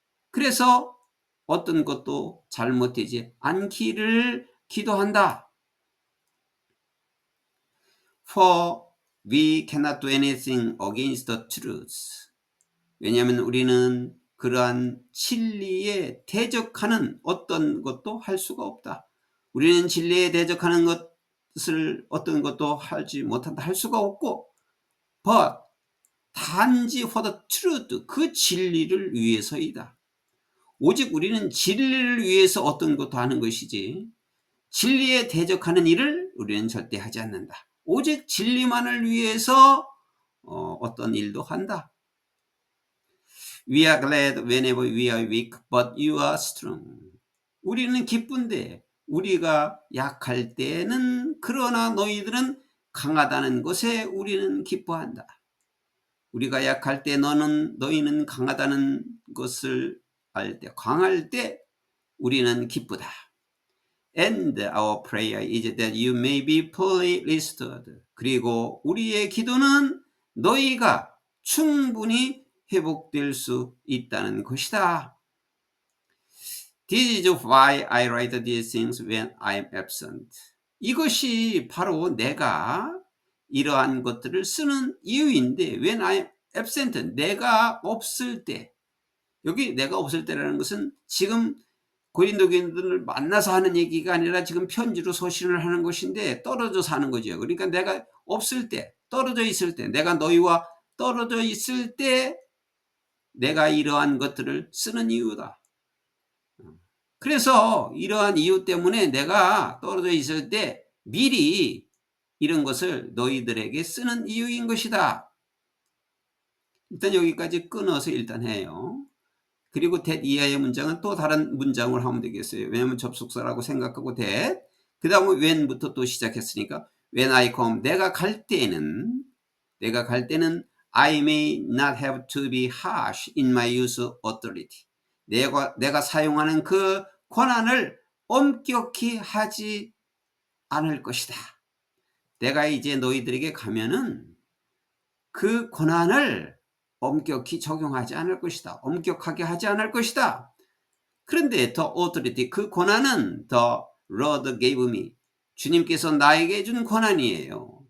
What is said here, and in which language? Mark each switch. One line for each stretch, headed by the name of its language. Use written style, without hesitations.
Korean: 그래서 어떤 것도 잘못되지 않기를 기도한다.
English: For we cannot do anything against the truth.
Korean: 왜냐하면 우리는 그러한 진리에 대적하는 어떤 것도 할 수가 없다. 우리는 진리에 대적하는 것을 어떤 것도 하지 못한다, 할 수가 없고, but 단지
English: for the truth,
Korean: 그 진리를 위해서이다. 오직 우리는 진리를 위해서 어떤 것도 하는 것이지 진리에 대적하는 일을 우리는 절대 하지 않는다. 오직 진리만을 위해서 어떤 일도 한다.
English: We are glad whenever we are weak, but you are strong.
Korean: 우리는 기쁜데 우리가 약할 때는, 그러나 너희들은 강하다는 것에 우리는 기뻐한다. 우리가 약할 때 너희는 강하다는 것을 알 때, 강할 때 우리는 기쁘다.
English: And our prayer is that you may be fully restored.
Korean: 그리고 우리의 기도는 너희가 충분히 회복될 수 있다는 것이다.
English: This is why I write these things when I am absent.
Korean: 이것이 바로 내가 이러한 것들을 쓰는 이유인데,
English: when I am absent,
Korean: 내가 없을 때. 여기 내가 없을 때라는 것은 지금 고린도 교인들을 만나서 하는 얘기가 아니라 지금 편지로 서신을 하는 것인데, 떨어져서 하는 거죠. 그러니까 내가 없을 때, 떨어져 있을 때, 내가 너희와 떨어져 있을 때 내가 이러한 것들을 쓰는 이유다. 그래서 이러한 이유 때문에 내가 떨어져 있을 때 미리 이런 것을 너희들에게 쓰는 이유인 것이다. 일단 여기까지 끊어서 일단 해요. 그리고 that 이하의 문장은 또 다른 문장을 하면 되겠어요. 왜냐하면 접속사라고 생각하고
English: that,
Korean: 그 다음에 when부터 또 시작했으니까
English: when I come,
Korean: 내가 갈 때는
English: I may not have to be harsh in my use of authority.
Korean: 내가 사용하는 그 권한을 엄격히 하지 않을 것이다. 내가 이제 너희들에게 가면은 그 권한을 엄격히 적용하지 않을 것이다. 엄격하게 하지 않을 것이다. 그런데
English: the authority,
Korean: 그 권한은
English: the Lord gave me,
Korean: 주님께서 나에게 준 권한이에요.